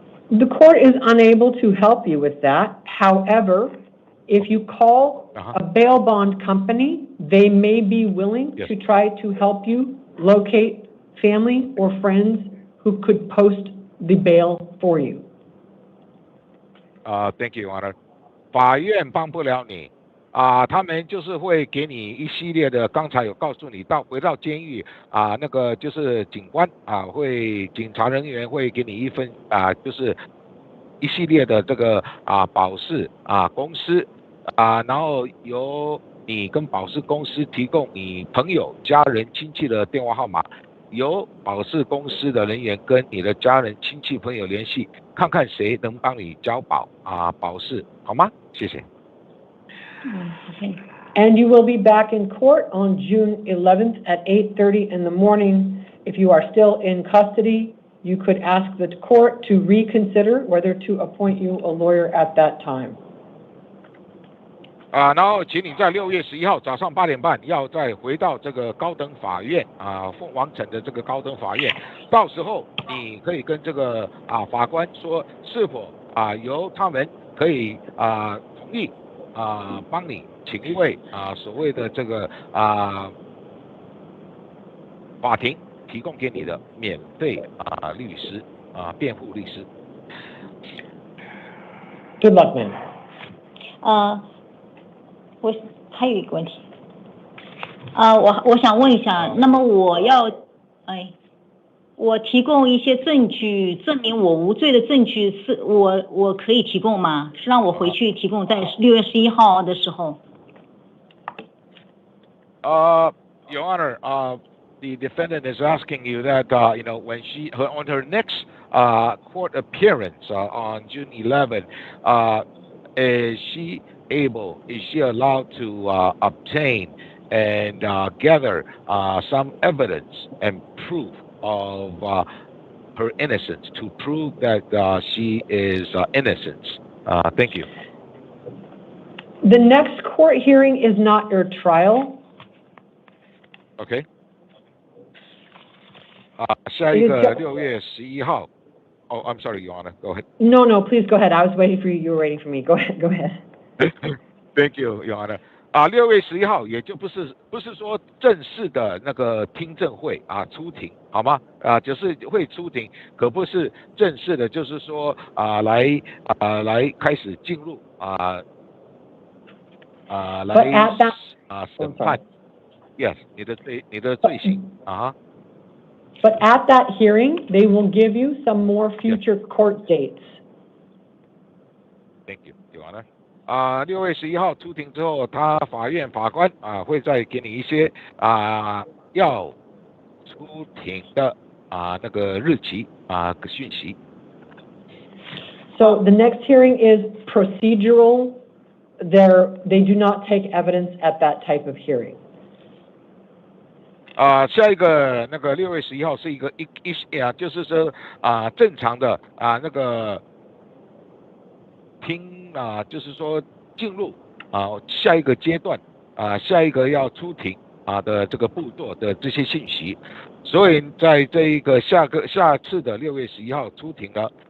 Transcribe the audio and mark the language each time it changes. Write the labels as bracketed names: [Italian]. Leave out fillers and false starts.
[English] The court is unable to help you with that. However, if you call a bail bond company, they may be willing to try to help you locate family or friends who could post the bail for you. Thank you, Your Honor. [Chinese] 法院帮不了你他们就是会给你一系列的，刚才有告诉你回到监狱那个就是警官警察人员会给你一份就是一系列的这个保释公司然后由你跟保释公司提供你朋友、家人、亲戚的电话号码，由保释公司的人员跟你的家人、亲戚、朋友联系，看看谁能帮你交保释，好吗？谢谢。 [English] And you will be back in court on June 11th at 8:30 in the morning. If you are still in custody, you could ask the court to reconsider whether to appoint you a lawyer at that time. [Chinese] 然后请你在6月11号早上8点半要再回到这个高等法院凤凰城的这个高等法院，到时候你可以跟这个法官说是否由他们可以同意帮你请一位所谓的这个法庭提供给你的免费律师辩护律师。 [English] Good luck, man. [Chinese] 我还有一个问题我想问一下，那么我提供一些证据证明我无罪的证据是我可以提供吗？是让我回去提供在6月11号的时候。 [English] Your Honor, the defendant is asking you that when on her next court appearance on June 11th, is she allowed to obtain and gather some evidence and proof of her innocence to prove that she is innocent? Thank you. The next court hearing is not your trial. Okay. [Chinese] 下一个6月11号。 [English] Oh, I'm sorry, Your Honor. Go ahead. No, please go ahead. I was waiting for you. You were waiting for me. Go ahead. Thank you, Your Honor. [Chinese] 6月11号，也就不是说正式的那个听证会啊出庭，好吗？就是会出庭，可不是正式的，就是说来开始进入来审判。 Yes， 你的罪行啊。 [English] But at that hearing, they will give you some more future court dates. Thank you, Your Honor. [Chinese] 6月11号出庭之后，法院法官会再给你一些要出庭的那个日期讯息。 [English] So the next hearing is procedural. They do not take evidence at that type of hearing. [Chinese] 下一个那个6月11号是一个就是说正常的那个听就是说进入下一个阶段下一个要出庭的这个步骤的这些信息，所以在这一个下次的6月11号出庭呢